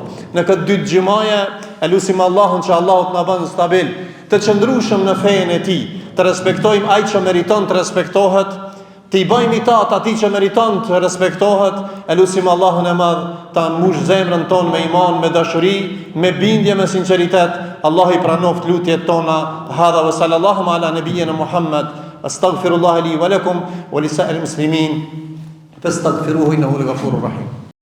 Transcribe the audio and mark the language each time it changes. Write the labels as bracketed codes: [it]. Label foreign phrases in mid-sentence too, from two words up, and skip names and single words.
[sq] Në këtë ditë xhumaje, e lutim Allahun që Allahu na bën stabil, të qëndrueshëm në fenë e tij, të respektojmë ai që meriton të respektohet, të I bëjmë itat atij që meriton të respektohet. E lutim Allahun e madh ta mbush zemrën tonë me iman, me dashuri, me bindje, me sinqeritet. Allah I pranoft lutjet tona. [ar] هذا وصلى الله على نبينا محمد أستغفر الله لي ولكم ولسائر المسلمين. فاستغفروه إنه الغفور الرحيم.